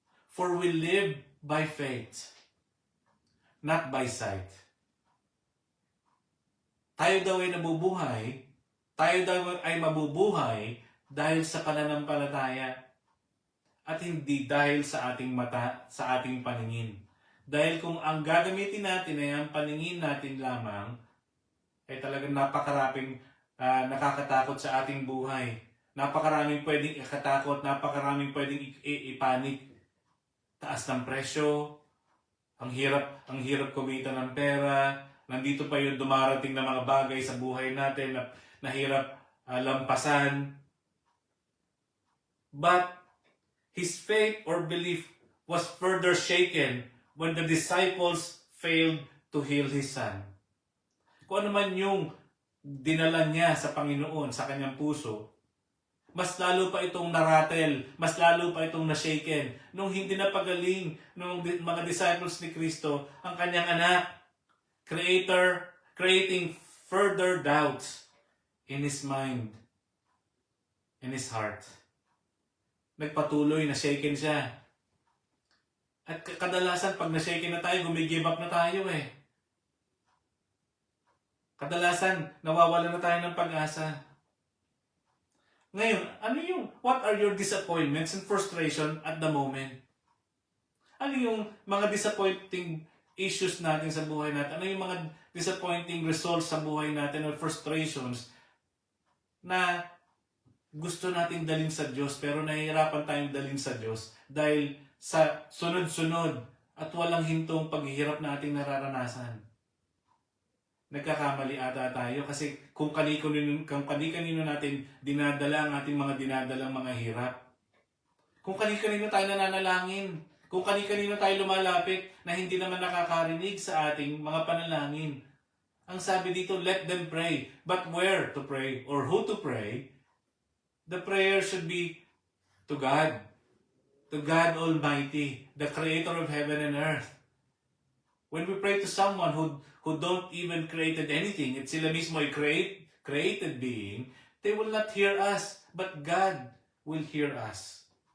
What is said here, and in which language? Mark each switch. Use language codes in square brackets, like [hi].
[en] For we live by faith, not by sight. [tl] Tayo daw ay nabubuhay, tayo daw ay mabubuhay dahil sa pananampalataya at hindi dahil sa ating mata, sa ating paningin. Dahil kung ang gagamitin natin ay ang paningin natin lamang, ay talagang napakaraming nakakatakot sa ating buhay. Napakaraming pwedeng ikatakot, napakaraming pwedeng ipanik. Taas ng presyo, ang hirap kumita ng pera, nandito pa yung dumarating na mga bagay sa buhay natin na nahirap lampasan. [en] But his faith or belief was further shaken when the disciples failed to heal his son. [tl] Kung ano man yung dinala niya sa Panginoon, sa kanyang puso, Mas lalo pa itong naratel, mas lalo pa itong nashaken nung hindi na pagaling ng mga disciples ni Kristo ang kanyang anak, [en] creating further doubts in his mind, in his heart. [tl] Nagpatuloy, na shaken siya. At kadalasan pag na-shaken na tayo, gumigive up na tayo eh. Kadalasan, nawawala na tayo ng pag-asa. Ngayon, what are your disappointments and frustration at the moment? Ano yung mga disappointing issues natin sa buhay natin? Ano yung mga disappointing results sa buhay natin or frustrations na gusto nating dalhin sa Diyos pero nahihirapan tayong dalhin sa Diyos dahil sa sunod-sunod at walang hintong paghihirap na ating nararanasan? Nagkakamali ata tayo kasi kung kanino natin dinadala ang ating mga dinadalang mga hirap. Kung kanino tayo nananalangin. Kung kanino tayo lumalapit na hindi naman nakakarinig sa ating mga panalangin. Ang sabi dito, [en] let them pray. But where to pray or who to pray? The prayer should be to God. To God Almighty, the Creator of heaven and earth. When we pray to someone who don't even created anything, [tl] at sila mismo ay [en] created being, they will not hear us, but God will hear us.